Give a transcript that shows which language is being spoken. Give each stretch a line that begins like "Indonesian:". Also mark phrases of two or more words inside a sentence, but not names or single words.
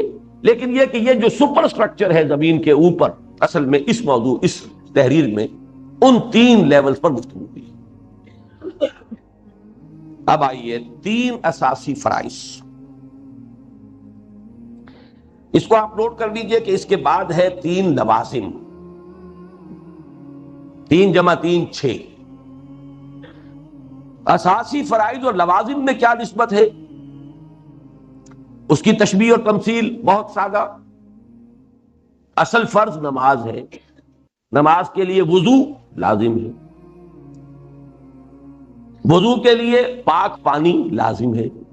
Urdu: لیکن یہ کہ یہ جو
English: super structure
Urdu: ہے زمین کے اوپر، اصل میں اس موضوع، اس تحریر میں ان 3 لیولز پر گفتگو کی. اب آئیے 3 اساسی فرائض. اس کو آپ نوٹ کر لیجئے کہ اس کے بعد ہے 3 لوازم. 3 جمع 3 6. اساسی فرائض اور لوازم میں کیا نسبت ہے؟ اس کی تشبیہ اور تمثیل بہت سادہ. اصل فرض نماز ہے، نماز کے لیے وضو لازم ہے، وضو کے لیے پاک پانی لازم ہے.